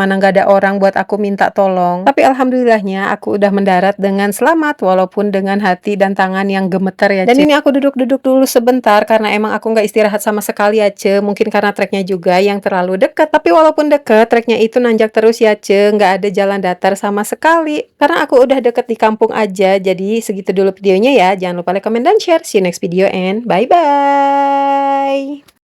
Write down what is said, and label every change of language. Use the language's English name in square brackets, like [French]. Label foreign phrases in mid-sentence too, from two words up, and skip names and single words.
[Indonesian] Mana nggak ada orang buat aku minta tolong. Tapi alhamdulillahnya aku udah mendarat dengan selamat walaupun dengan hati dan tangan yang gemeter ya Ce. Dan ini aku duduk-duduk dulu sebentar karena emang aku nggak istirahat sama sekali ya Ce. Mungkin karena treknya juga yang terlalu dekat. Tapi walaupun deket, treknya itu nanjak terus ya Ce. Nggak ada jalan datar sama sekali. Karena aku udah deket di kampung aja. Jadi segitu dulu videonya ya. Jangan lupa [English] like, comment, [Indonesian] dan share. [English] See you next video and bye-bye.